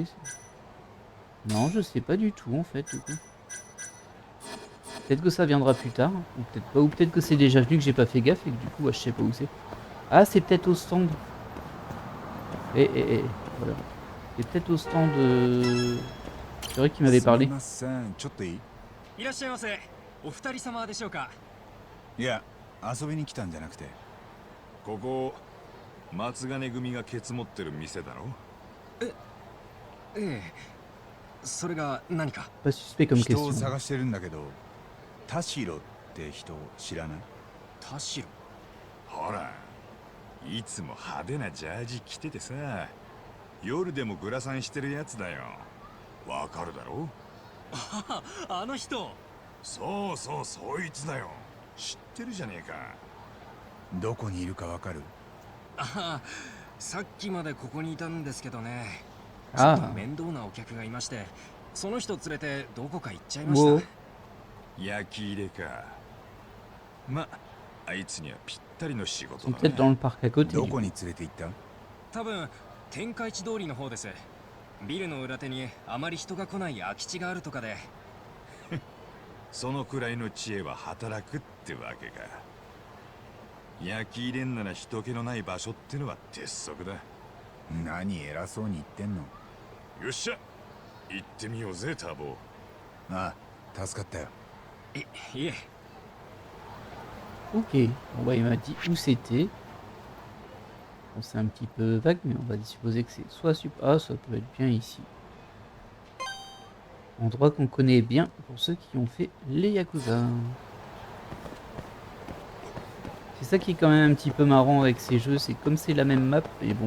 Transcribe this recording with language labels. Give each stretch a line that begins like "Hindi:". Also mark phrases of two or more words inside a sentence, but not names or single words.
French: Non, je sais pas du tout, en fait, du coup. Peut-être que ça viendra plus tard, ou peut-être pas, ou peut-être que c'est déjà venu que j'ai pas fait gaffe et que du coup je sais pas où c'est. Ah, c'est peut-être au stand. Voilà. C'est peut-être au stand C'est vrai qu'il m'avait parlé.
Japanese: いらっしゃいませ。お二人様でしょうか。いや、遊びに来たんじゃなくて。ここ松金組がケツ持ってる店だろ。ええ。それが何か。
French: Pas suspect comme
Japanese: 人を
French: question.
Japanese: 探してるんだけど、田代って人知らない？田代。ほら、いつも派手なジャージ着ててさ、夜でもグラサンしてるやつだよ。わかるだろ？あの人。そうそう、そいつだよ。知ってるじゃねえか。どこにいるかわかる？ああ、さっきまでここにいたんですけどね。ちょああっと面倒なお客がいまして、その人連れてどこか行っちゃいました。焼き入れか。ま、あいつにはぴったりの仕
French: Ils
Japanese: 事
French: sont
Japanese: だ
French: peut-être dans
Japanese: ね。
French: le parc à côté.
Japanese: どこに連れて行った？多分天下一通りの方です。ビルの裏手にあまり人が来ない空き地があるとかで。そのくらいの知恵は働くってわけか。焼き入れんなら人気のない場所ってのは鉄則だ。何偉そうに言ってんの？よっしゃ、行ってみようぜターボ。ああ、助かったよ。いえ。
French: Ok, bon bah il m'a dit où c'était. Bon, c'est un petit peu vague, mais on va supposer que c'est soit Ah, ça peut être bien ici. Endroit qu'on connaît bien pour ceux qui ont fait les Yakuza. C'est ça qui est quand même un petit peu marrant avec ces jeux, c'est comme c'est la même map, et bon...